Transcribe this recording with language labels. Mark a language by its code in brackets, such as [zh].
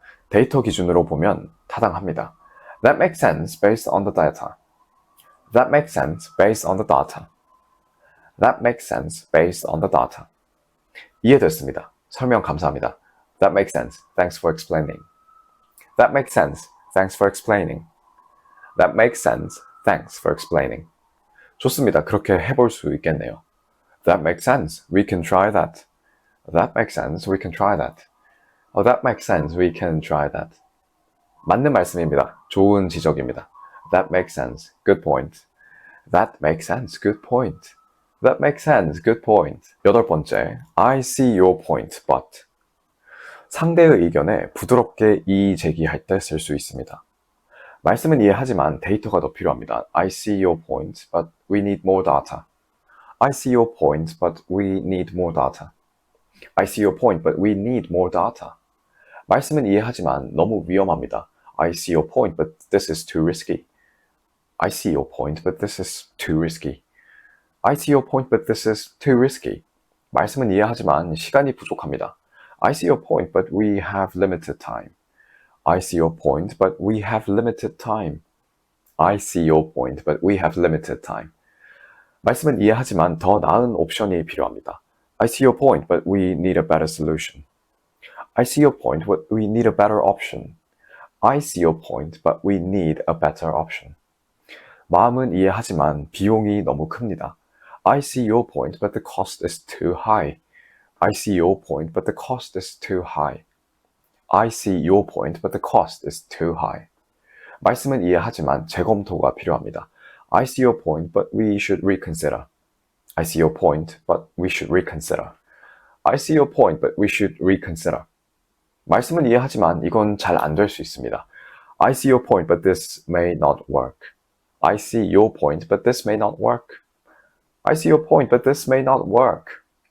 [ko] 데이터 기준으로 보면 타당합니다. [en] That makes sense based on the data. That makes sense based on the data. That makes sense based on the data. [ko] 이해됐습니다. 설명 감사합니다. [en] That makes sense. Thanks for explaining. That makes sense. Thanks for explaining. That makes sense. Thanks for explaining. [ko] 좋습니다. 그렇게 해볼 수 있겠네요. [en] That makes sense. We can try that. That makes sense. We can try that. Oh, that makes sense. We can try that. [ko] 맞는 말씀입니다. 좋은 지적입니다. [en] That makes sense. Good point. That makes sense. Good point. That makes sense. Good point. [ko] 여덟 번째, [en] I see your point, but. [ko] 상대의 의견에 부드럽게 이의 제기할 때 쓸 수 있습니다. 말씀은 이해하지만 데이터가 더 필요합니다. [en] I see your point, but we need more data. I see your point, but we need more data. I see your point, but we need more data. [ko] 말씀은 이해하지만 너무 위험합니다. [en] I see your point, but this is too risky. I see your point, but this is too risky. I see your point, but this is too risky. [ko] 말씀은 이해하지만 시간이 부족합니다. [en] I see your point, but we have limited time. I see your point, but we have limited time. I see your point, but we have limited time. [ko] 말씀은 이해하지만 더 나은 옵션이 필요합니다. [en] I see your point, but we need a better solution. I see your point, but we need a better option. I see your point, but we need a better option. [ko] 마음은 이해하지만 비용이 너무 큽니다. [en] I see your point, but the cost is too high. I see your point, but the cost is too high. I see your point, but the cost is too high. [ko] 말씀은 이해하지만 재검토가 필요합니다. [en] I see your point, but we should reconsider. I see your point, but we should reconsider. I see your point, but we should reconsider. [ko] 말씀은 이해하지만 이건 잘 안 될 수 있습니다. [en] I see your point, but this may not work. I see your point, but this may not work. I see your point, but this may not work.